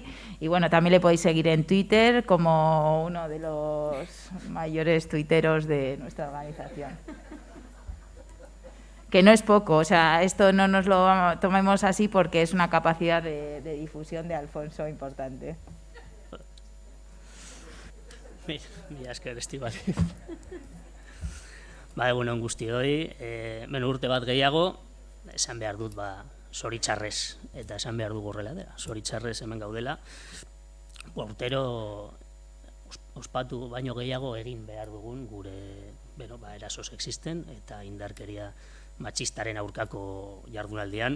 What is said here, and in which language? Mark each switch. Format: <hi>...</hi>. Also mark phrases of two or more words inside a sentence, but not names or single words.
<es>Y bueno, también le podéis seguir en Twitter como uno de los mayores tuiteros de nuestra organización. Que no es poco, o sea, esto no nos lo tomemos así porque es una capacidad de difusión de Alfonso importante.</es> <eu>Mila esker, Estibaliz. Egunon guztioi, urte bat gehiago, esan behar dut, zoritxarrez, eta esan behar dugu horrela dela, zoritxarrez hemen gaudela, urtero ospatu baino gehiago egin behar dugun gure eraso sexisten eta indarkeria matxistaren aurkako jardunaldian.</eu>